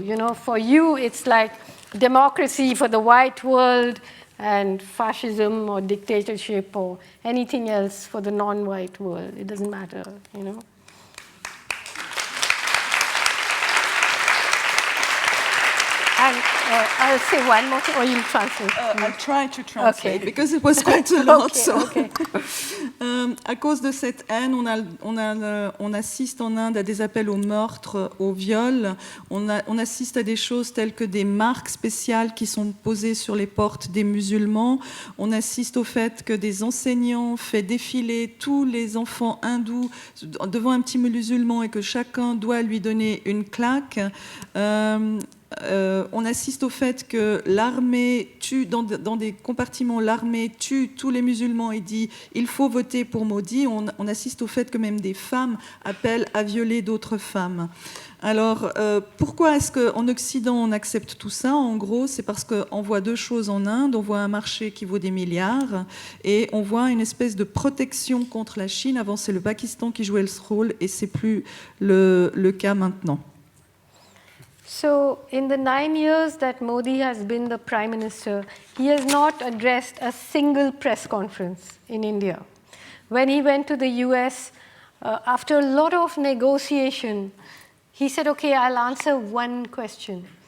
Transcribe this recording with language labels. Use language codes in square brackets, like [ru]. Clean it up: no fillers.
[en] You know, for you it's like democracy for the white world and fascism or dictatorship or anything else for the non-white world. It doesn't matter, you know. I'll say one more thing, or you'll translate. I'll try to translate, Okay. because it was quite a lot. Okay, so. okay. [fr] À cause de cette haine, on assiste en Inde à des appels au meurtre, au viol. On assiste à des choses telles que des marques spéciales qui sont posées sur les portes des musulmans. On assiste au fait que des enseignants font défiler tous les enfants hindous devant un petit musulman et que chacun doit lui donner une claque. On assiste au fait que l'armée tue, dans des compartiments, l'armée tue tous les musulmans et dit « il faut voter pour Modi ». On assiste au fait que même des femmes appellent à violer d'autres femmes. Alors, pourquoi est-ce qu'en Occident, on accepte tout ça? En gros, c'est parce qu'on voit deux choses en Inde. On voit un marché qui vaut des milliards et on voit une espèce de protection contre la Chine. Avant, c'est le Pakistan qui jouait ce rôle et c'est plus le cas maintenant. [en] So, in the 9 years that Modi has been the Prime Minister, he has not addressed a single press conference in India. When he went to the US, after a lot of negotiation, he said, okay, I'll answer one question.